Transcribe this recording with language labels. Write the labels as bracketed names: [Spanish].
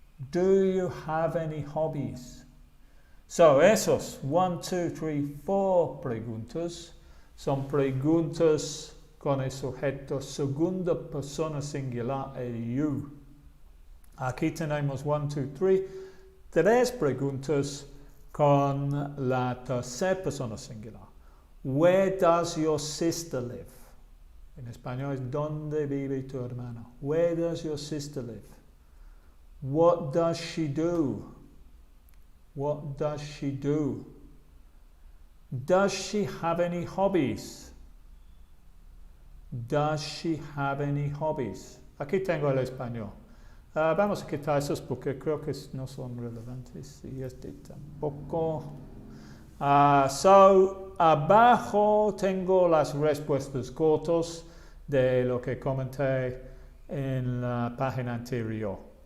[English] Do you have any hobbies? [Spanish] So, esos 1, 2, 3, 4 preguntas son preguntas con el sujeto segunda persona singular, el you. Aquí tenemos 1, 2, 3, tres preguntas con la tercera persona singular. [English] Where does your sister live? [Spanish] En español es ¿dónde vive tu hermana? [English] Where does your sister live? What does she do? What does she do? Does she have any hobbies? Does she have any hobbies? [Spanish] Aquí tengo el español. Vamos a quitar esos porque creo que no son relevantes y este tampoco. So, abajo tengo las respuestas cortas de lo que comenté en la página anterior.